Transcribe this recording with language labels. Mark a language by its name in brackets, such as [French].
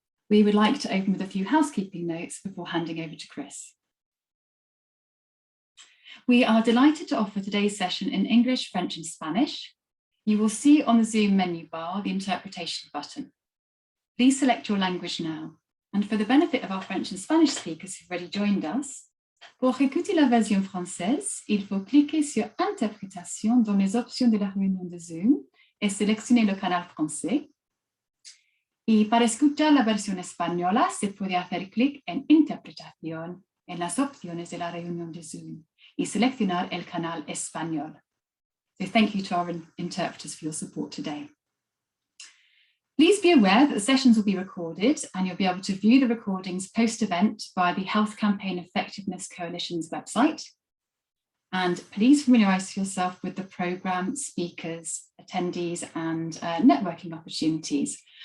[English] We would like to open with a few housekeeping notes before handing over to Chris. We are delighted to offer today's session in English, French and Spanish. You will see on the Zoom menu bar the interpretation button. Please select your language now. And for the benefit of our French and Spanish speakers who've already joined us, [French] pour écouter la version française, il faut cliquer sur Interprétation dans les options de la réunion de Zoom et sélectionner le canal français. [Spanish] Y para escuchar la versión española, se puede hacer clic en Interpretación en las opciones de la reunión de Zoom y seleccionar el canal español. [English] So thank you to our interpreters for your support today. Please be aware that the sessions will be recorded and you'll be able to view the recordings post-event via the Health Campaign Effectiveness Coalition's website. And please familiarise yourself with the programme, speakers, attendees and networking opportunities.